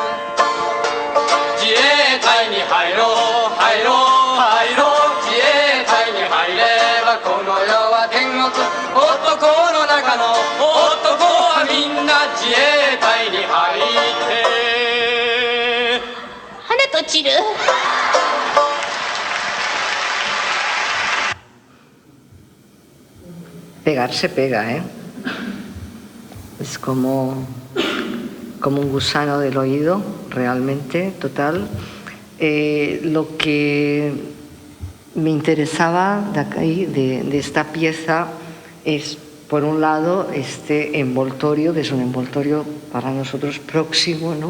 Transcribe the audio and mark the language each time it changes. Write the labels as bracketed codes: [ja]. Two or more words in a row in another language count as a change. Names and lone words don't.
[ja] 自衛隊に入ろう入ろう入ろう。自衛隊に入ればこの世は天国。男の中の男はみんな自衛隊に入って花と散る。 [es] Pegar se pega, ¿eh? Es como un gusano del oído, realmente, total. Lo que me interesaba de esta pieza es, por un lado, este envoltorio, que es un envoltorio para nosotros próximo, ¿no?